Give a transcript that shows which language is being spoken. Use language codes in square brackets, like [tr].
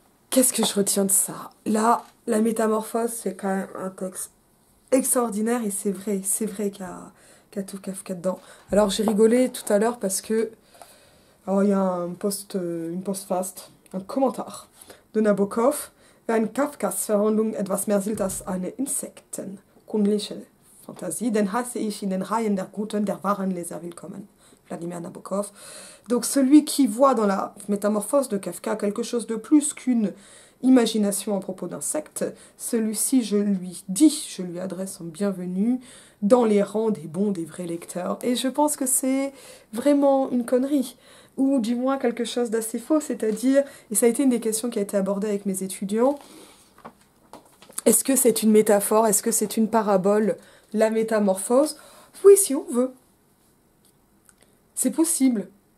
[fr] Qu'est-ce que je retiens de ça? Là, la métamorphose, c'est quand même un texte extraordinaire et c'est vrai qu'il y a tout Kafka dedans. Alors j'ai rigolé tout à l'heure parce que il y a une postfast, un commentaire de Nabokov. [de] Wenn Kafkas Verhandlung etwas mehr sind als eine insektenkundliche Fantasie, dann hasse ich in den Reihen der guten, der wahren Leser willkommen. [fr] Vladimir Nabokov. Donc celui qui voit dans la métamorphose de Kafka quelque chose de plus qu'une imagination à propos d'insectes, celui-ci, je lui adresse un bienvenue dans les rangs des bons, des vrais lecteurs. Et je pense que c'est vraiment une connerie, ou du moins quelque chose d'assez faux, c'est-à-dire, et ça a été une des questions qui a été abordée avec mes étudiants, est-ce que c'est une métaphore, est-ce que c'est une parabole, la métamorphose? Oui, si on veut. C'est possible.